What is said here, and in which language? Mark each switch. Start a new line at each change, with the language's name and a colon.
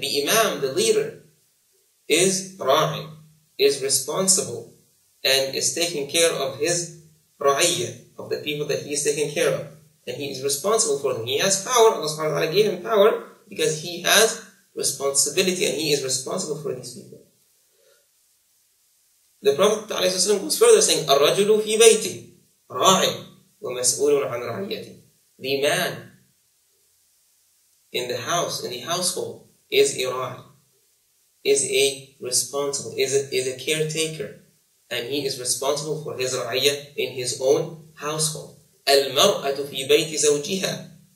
English: The Imam, the leader, is Ra'i, is responsible, and is taking care of his ra'iyya, of the people that he is taking care of. And he is responsible for them. He has power. Allah subhanahu wa ta'ala gave him power because he has responsibility, and he is responsible for these people. The Prophet ﷺ goes further saying,
Arabic: الرجل في بيته راع ومسؤول عن رعيته.
English: The man in the house, in the household, is a ra'i, is a responsible, is a caretaker, and he is responsible for his ra'iyya in his own household.
Arabic: المرأة في بيت زوجها.